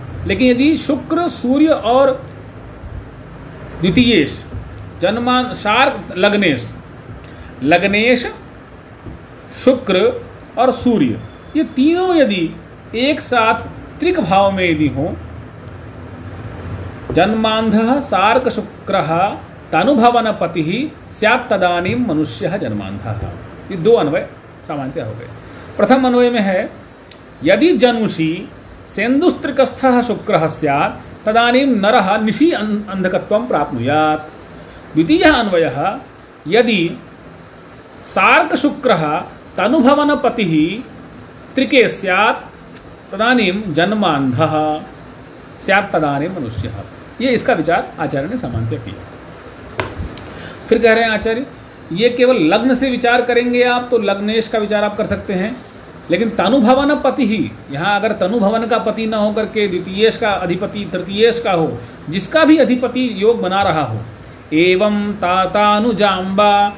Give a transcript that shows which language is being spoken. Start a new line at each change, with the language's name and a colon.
Hindi: लेकिन यदि शुक्र सूर्य और द्वितीयेश जन्मान शार्क लग्नेश, लग्नेश शुक्र और सूर्य ये तीनों यदि एक साथ त्रिक भाव में यदि हो,
Sanskrit: जन्मांधः सार्क शुक्रः तानुभवन पतिः स्यात् तदानीं मनुष्यः जन्मांधः।
Hindi: ये दो अन्वय सामान्यतः हो गए। प्रथम अन्वय में है
Sanskrit: यदि जनुषि सेन्दुस्त्रिकस्थः शुक्रः स्यात् तदानीं नरः निशि अंधकत्वं प्राप्नुयात्। द्वितीयः अन्वयः यदि सार्क शुक्रः तनुभवन पतिः त्रिके स्यात् तदानीं जन्मांधः स्यात् तदानीं मनुष्यः।
Hindi: ये इसका विचार आचार्य ने सामान्यतः किया। फिर कह रहे हैं आचार्य ये केवल लग्न से विचार करेंगे आप तो लग्नेश का विचार आप कर सकते हैं, लेकिन तनुभवन पति ही, यहाँ अगर तनुभवन का पति न होकर के द्वितीयेश का अधिपति तृतीयेश का हो, जिसका भी अधिपति योग बना रहा हो, एवं तातानुजाम्बा